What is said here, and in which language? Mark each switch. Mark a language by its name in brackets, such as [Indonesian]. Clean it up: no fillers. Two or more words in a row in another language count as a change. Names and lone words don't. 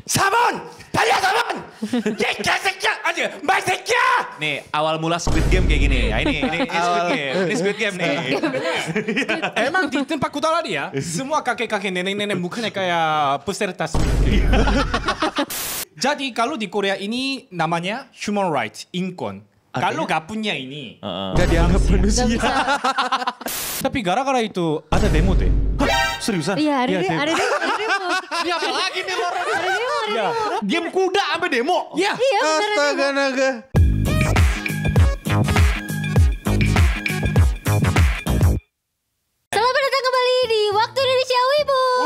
[Korean] 4번! 달려 4번! 야 개새끼야! 아니 말새끼야! [Indonesian] Nih awal mula Squid Game kayak gini. Ya, ini Squid Game. Ini Squid Game nih. Emang di tempat kuda lari ya, semua kakek-kakek nenek-nenek mukanya kayak peserta Squid Game. Jadi kalau di Korea ini namanya [English] human rights, [Korean] in권. [Indonesian] Kalau gak punya ini, Gak dianggap manusia. tapi gara-gara itu ada demo deh. Seriusan? Iya, ada demo. Ini apa lagi nih Lor? Ada demo. Game kuda sampai demo. Ya, Iya, beneran Astaga demo. naga. Selamat datang kembali di Waktu Indonesia Wibu.